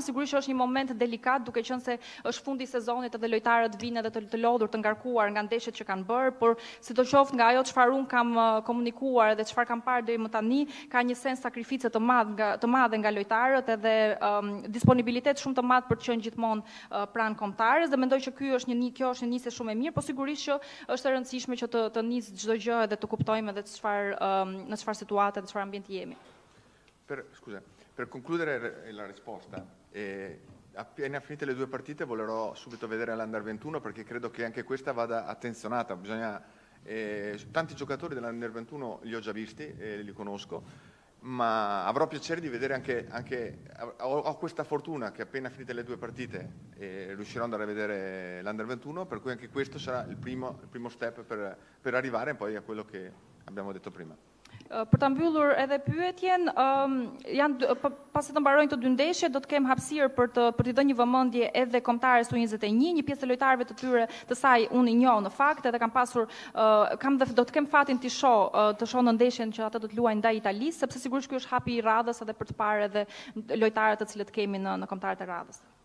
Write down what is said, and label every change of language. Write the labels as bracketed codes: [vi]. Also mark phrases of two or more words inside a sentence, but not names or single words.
[sq] Sigurisht që është një moment delikat, duke qenë se është fundi i sezonit edhe lojtarët vinë edhe të lodhur, të ngarkuar nga ndeshjet që kanë bërë, por sidoqoftë nga ajo çfarë unë kam komunikuar dhe çfarë kam parë deri më tani, ka një sens sakrifice të madhe nga lojtarët edhe disponibilitet shumë të madh për të qenë gjithmonë pranë kombëtares, dhe mendoj që kjo është një nisje shumë e mirë, po sigurisht që është e rëndësishme që të nisë çdo gjë edhe të kuptojmë edhe në çfarë situate dhe çfarë ambienti jemi. [it] Per concludere la risposta, appena finite le due partite volerò subito vedere l'Under 21 perché credo che anche questa vada attenzionata. Tanti giocatori dell'Under 21 li ho già visti, li conosco, ma avrò piacere di vedere anche ho questa fortuna che appena finite le due partite riuscirò ad andare a vedere l'Under 21, per cui anche questo sarà il primo step per arrivare poi a quello che abbiamo detto prima. [sq] Për ta mbyllur edhe pyetjen, pasi të mbarojnë të dy ndeshjet, do të kem hapësirë për t'i dhënë një vëmendje edhe kombëtares U21, një pjesë e lojtarëve të tyre të saj unë i njoh në fakt, edhe do të kem fatin të shoh në ndeshjen që ata do të luajnë ndaj Italisë, sepse sigurisht ky është hapi i radhës edhe për të parë edhe lojtarët të cilët kemi në kombëtarët e radhës.